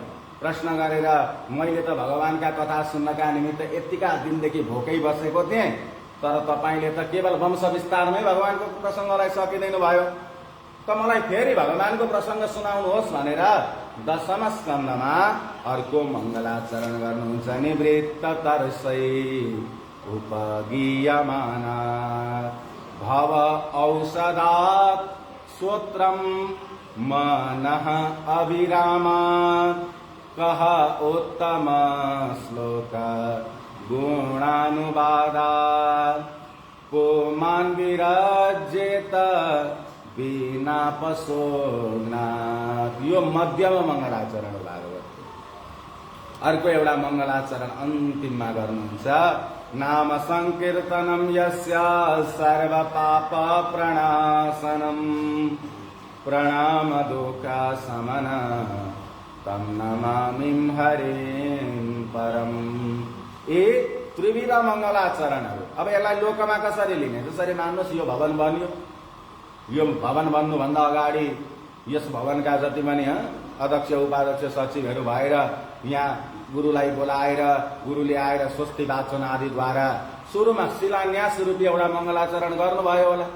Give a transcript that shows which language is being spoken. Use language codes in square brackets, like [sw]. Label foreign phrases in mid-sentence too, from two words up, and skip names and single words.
[ne] प्रश्न गरेर मैले त भगवानका कथा सुन्नका निमित्त यतिका दिनदेखि भोकै बसेको थिएँ, तर तपाईँले त केवल वंश विस्तारमै भगवानको प्रसङ्गलाई सकिदिनु भयो। त मलाई फेरि भगवानको प्रसङ्ग सुनाउनुहोस् भनेर दशम स्कन्धमा अर्को मङ्गलाचरण गर्नुहुन्छ। [sa] निवृत्त तर्सै उपगीयमाना भव औषधात् श्रोत्रं मनः अभिरामात् कः उत्तम श्लोक गुणानुवादात् पुमान् विराजेत बिना पशोग्नात्। [ne] यो मध्यम मङ्गलाचरण भागवत। अर्को एउटा मङ्गलाचरण अन्तिममा गर्नुहुन्छ। [sa] नाम संकीर्तनम यस्य सर्व पाप प्रणाशनम प्रणाम दुःखा समन तम नमामिं हरिं परम। [ne] ए त्रिविध मङ्गलाचरणहरू। अब यसलाई लोकमा कसरी लिने? जसरी मान्नुहोस् यो भवन बन्यो, यो भवन बन्नुभन्दा अगाडि यस भवनका जति पनि अध्यक्ष उपाध्यक्ष सचिवहरू भएर यहाँ गुरुलाई बोलाएर गुरुले आएर स्वस्ति वाचन आदिद्वारा सुरुमा शिलान्यास रूपी एउटा मङ्गलाचरण गर्नुभयो होला।